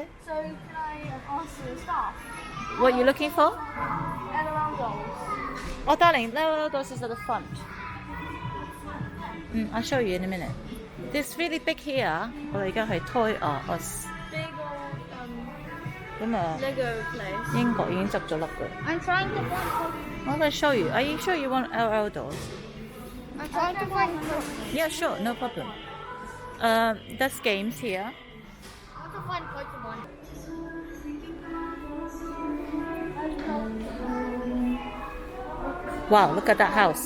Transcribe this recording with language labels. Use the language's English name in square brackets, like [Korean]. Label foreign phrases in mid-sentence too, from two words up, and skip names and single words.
[English] So can I ask you stuff? What are you looking for? LOL dolls. Oh, darling, no, those is at the front. I'll show you in a minute. This really big here. [Cantonese] 我哋而家係 Toy R Us。 [English] Big old [Cantonese] 咁啊， [English] Lego place. [Cantonese] 英國已經執咗笠㗎。 [English] I'm trying to find. I'm going to show you. Are you sure you want LL dolls? I'm trying to find. Yeah, sure, no problem. There's games here. I want to find Pokemon. Wow, look at that house.